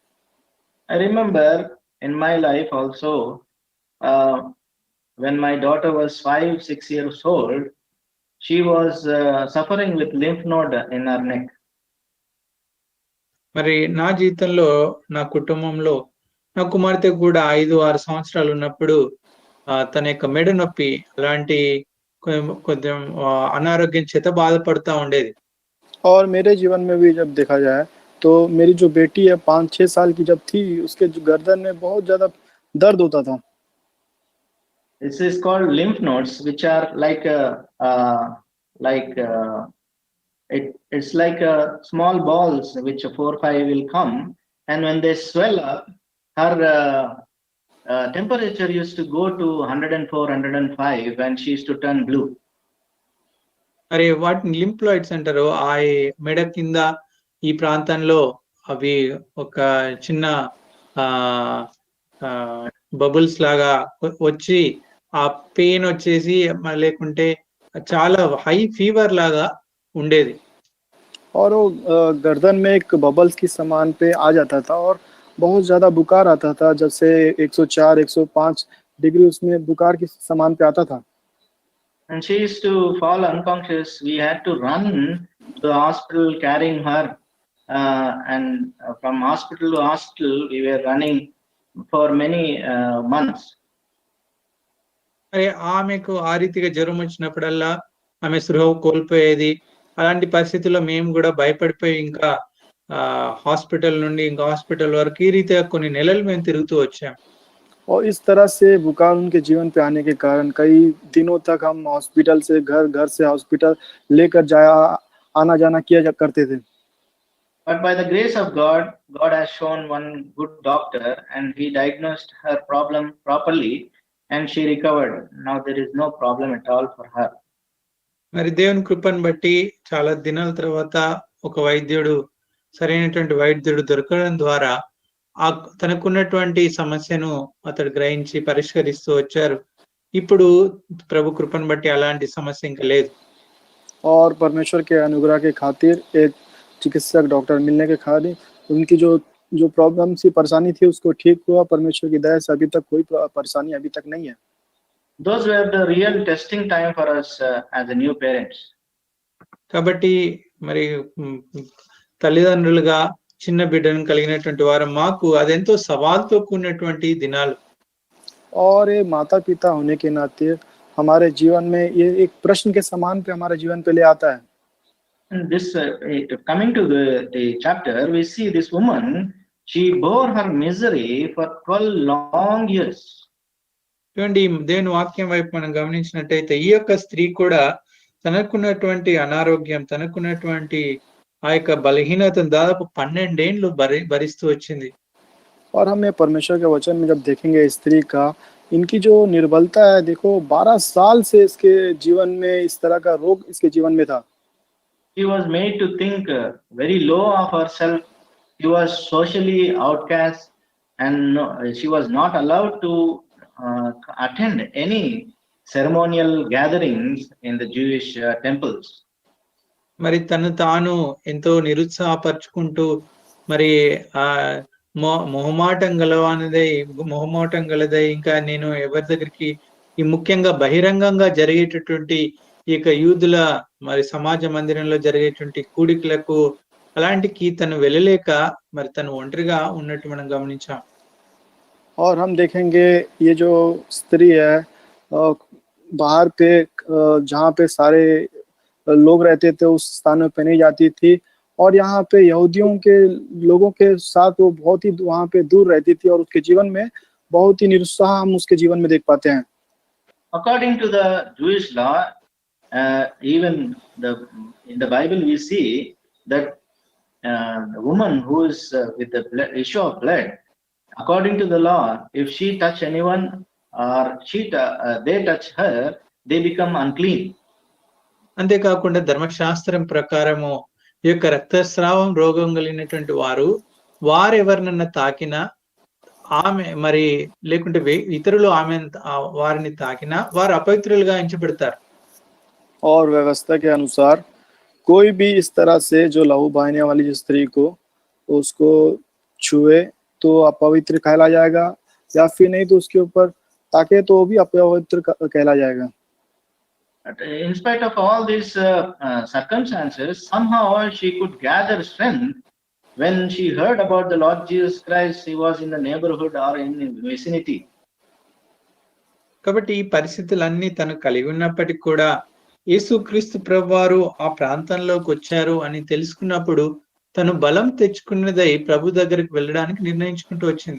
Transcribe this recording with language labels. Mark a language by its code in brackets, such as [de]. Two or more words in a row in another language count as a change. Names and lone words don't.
[en] I remember in my life also when my daughter was 5-6 years old, she was suffering with lymph node in her neck. [te] మరి నా జీవితంలో నా కుటుంబంలో నా కుమార్తె కూడా 5-6 సంవత్సరాలు ఉన్నప్పుడు తన యొక్క మెడ నొప్పి అలాంటి కొంచెం అనారోగ్యం చేత బాధపడుతూ ఉండేది। [hi] और मेरे जीवन में भी जब देखा जाए तो मेरी जो बेटी है 5-6 साल की जब थी उसके जो गर्दन में बहुत ज्यादा दर्द होता था। [en] This is called lymph nodes, which are like it's like small balls which 4-5 will come, and when they swell up, her temperature used to go to 104-105 and she used to turn blue. [te] మరి వాటిని లింఫ్లాయిడ్స్ అంటారు। ఆ మెడ కింద ఈ ప్రాంతంలో అవి ఒక చిన్న బబుల్స్ లాగా వచ్చి ఆ పెయిన్ వచ్చేసి లేకుంటే చాలా [en] high fever [te] లాగా ఉండేది। [hi] और वो गर्दन में एक बबल्स की समान पे आ जाता था और बहुत ज्यादा बुखार आता था, जैसे 104-105 डिग्री उसमें बुखार की समान पे आता था। [en] And she used to fall unconscious. We had to run to the hospital carrying her, and from hospital to hospital we were running for many months. [te] మరి ఆమెకు ఆ రీతిగా జ్వరం వచ్చినప్పుడల్లా ఆమె స్పృహ కోల్పోయేది। అలాంటి పరిస్థితుల్లో మేము కూడా భయపడిపోయి ఇంకా హాస్పిటల్ నుండి ఇంకా హాస్పిటల్ వరకు ఈ రీతిగా కొన్ని నెలలు మేము తిరుగుతూ వచ్చాం। [hi] और इस तरह से बुखार उनके जीवन पे आने के कारण कई दिनों तक हम हॉस्पिटल से घर से हॉस्पिटल लेकर आना जाना किया करते थे। [en] But by the grace of God, God has shown one good doctor and he diagnosed her problem properly and she recovered. Now there is no problem at all for her. [te] మరి దేవుని కృపను బట్టి చాలా దినాల తర్వాత ఒక వైద్యుడు సరైనటువంటి వైద్యుడు దొరకడం ద్వారా తనకున్నటువంటి సమస్యను అతడు గ్రహించి పరిష్కరిస్తూ వచ్చారు। ఇప్పుడు ప్రభు కృపను బట్టి అలాంటి సమస్య ఇంకా లేదు। [hi] और परमेश्वर के अनुग्रह के खातिर एक चिकित्सक डॉक्टर मिलने के खातिर उनकी जो प्रॉब्लम सी परेशानी थी उसको ठीक हुआ। परमेश्वर की दया से अभी तक कोई परेशानी अभी तक नहीं है। [en] Those were the real testing time for us as a new parents. [te] కాబట్టి మరి తల్లిదండ్రులుగా చిన్న బిడ్డను కలిగినటువంటి వారు మాకు అదెంతో సవాల్తో కూడినటువంటి దినాలు. [hi] और ये माता पिता होने के नाते हमारे जीवन में ये एक प्रश्न के समान पे हमारे जीवन पे ले आता है। [en] And this coming to the chapter, we see this woman, she bore her misery for 12 long years. [te] చూడండి దేవుని వాక్యం వైపు మనం గమనించినట్టయితే ఈ యొక్క స్త్రీ కూడా తనకున్నటువంటి అనారోగ్యం, తనకున్నటువంటి ఆ యొక్క బలహీనతను దాదాపు 12 ఏండ్లు భరిస్తూ వచ్చింది. [hi] और हम ये परमेश्वर के वचन में जब देखेंगे स्त्री का इनकी जो निर्बलता है, देखो 12 साल से इसके जीवन में इस तरह का रोग इसके जीवन में था। [en] She was made to think very low of herself. She was socially outcast, and she was not allowed to attend any ceremonial gatherings in the Jewish temples. [te] మరి తను తాను ఎంతో నిరుత్సాహపరుచుకుంటూ మరి ఆ మొహమాటం గలదై ఇంకా నేను ఎవరి దగ్గరికి ఈ ముఖ్యంగా బహిరంగంగా జరిగేటటువంటి ఈ యొక్క యూదుల మరి సమాజ మందిరంలో జరిగేటువంటి కూడికలకు అలాంటికి తను వెళ్ళలేక మరి తను ఒంటరిగా ఉన్నట్టు మనం గమనించాం. [hi] और हम देखेंगे ये जो स्त्री है बाहर पे जहाँ पे सारे लोग रहते थे उस स्थान पे नहीं जाती थी, और यहाँ पे यहूदियों के लोगों के साथ वो बहुत ही वहाँ पे दूर रहती थी, और उसके जीवन में बहुत ही निरुत्साह हम उसके जीवन में देख पाते हैं। [en] According to the Jewish law, even in the Bible we see that the woman who is with the issue of blood, according to the law, if she touch anyone or they touch her, they become unclean. [te] అంతేకాకుండా ధర్మశాస్త్రం ప్రకారము ఈ యొక్క రక్తస్రావం రోగం కలిగినటువంటి వారు ఎవరినన్నా తాకినా ఆమె మరి లేకుంటే ఇతరులు వారిని తాకినా వారు అపవిత్రులుగా ఎంచబడతారు. [hi] और व्यवस्था के अनुसार कोई भी इस तरह से जो लहू बहाने वाली जो स्त्री को उसको छुए तो अपवित्र कहला जाएगा, या फिर नहीं तो उसके ऊपर ताके तो वो भी अपवित्र कहला जाएगा। [en] In spite of all these circumstances, somehow she could gather strength. When she heard about the Lord Jesus Christ, he was in the neighborhood or in the vicinity. [te] కాబట్టి ఈ పరిస్థితులన్నీ తను కలిగి ఉన్నప్పటికీ కూడా యేసుక్రీస్తు ప్రభువారు ఆ ప్రాంతంలోకి వచ్చారు అని తెలుసుకున్నప్పుడు తను బలం తెచ్చుకున్నదై ప్రభు దగ్గరికి వెళ్ళడానికి నిర్ణయించుకుంటూ వచ్చింది.